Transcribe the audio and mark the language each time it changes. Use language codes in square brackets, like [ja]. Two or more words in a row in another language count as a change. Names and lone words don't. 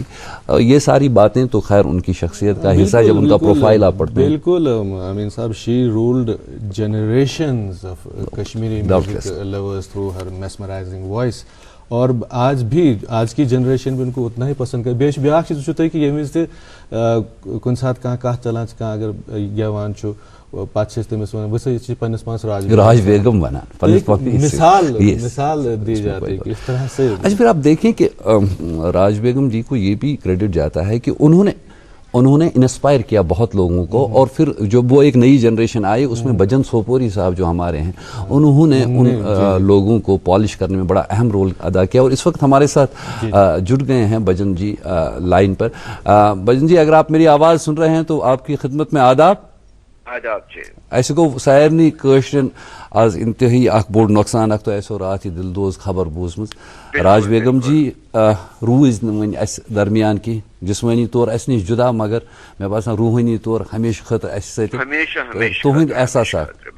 [ur] یہ ساری باتیں تو خیر ان کی شخصیت کا حصہ, جب ان کا پروفائل آپ پڑھتے ہیں. بالکل امین صاحب, [en] she ruled generations of Kashmiri music lovers through her mesmerizing voice, [ur] اور آج بھی آج کی جنریشن بھی ان کو اتنا ہی پسند کر. [ks] بیش بیاکھ چیز وچھو تُہۍ کہ ییٚمہِ وِزِ تہِ کُنہِ ساتہٕ کانٛہہ کتھ چلان چھِ, کانٛہہ اگر گٮ۪وان چھُ پتہٕ چھِ أسۍ تٔمِس ونان ؤسا یہِ چھِ پننِس پانس راج بیگم ونان, [ur] مثال دی جاتی ہے کہ اس طرح سے. اچھا پھر آپ دیکھیں کہ راج بیگم جی کو یہ بھی کریڈٹ جاتا ہے کہ انہوں نے انسپائر کیا بہت لوگوں کو, اور پھر جب وہ ایک نئی جنریشن آئی اس میں بھجن سوپوری صاحب جو ہمارے ہیں انہوں نے ان لوگوں کو پالش کرنے میں بڑا اہم رول ادا کیا, اور اس وقت ہمارے ساتھ جڑ گئے ہیں بھجن جی لائن پر. بھجن جی اگر آپ میری آواز سن رہے ہیں تو آپ کی خدمت میں آداب. [ks] ایسے گو سارنی کٲشرٮ۪ن آز انتہائی اخ بوڑ نقصان اخ تو ایسو رات یہ دلدوز خبر بوزمٕژ, راج بیگم جی روز نہٕ وۄنۍ اَسہِ درمیان کینٛہہ جسمٲنی طور اَسہِ نِش جُدا, مگر مےٚ باسان روحٲنی طور ہمیشہ خٲطرٕ اَسہِ سۭتۍ. تُہٕنٛدۍ احساسات.